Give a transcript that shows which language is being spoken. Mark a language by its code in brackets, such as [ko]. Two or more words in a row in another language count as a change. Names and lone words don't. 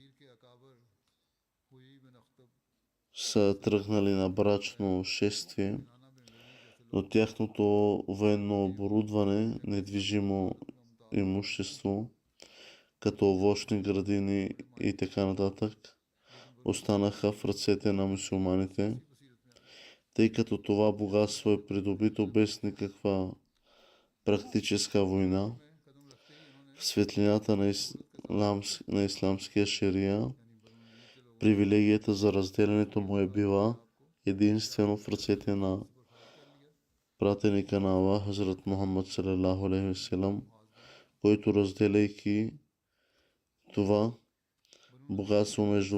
[bg] са тръгнали на брачно шествие, но тяхното военно оборудване, недвижимо имущество, като овощни градини и така нататък, останаха в ръцете на мюсюлманите, тъй като това богатство е придобито без никаква практическа война. В светлината на исламския шерия привилегията за разделянето му е била единствено в ръцете на пратеника на Аллах, Хазрат Мухаммад [ar] صلى الله عليه وسلم, [bg] който разделяйки това богатство между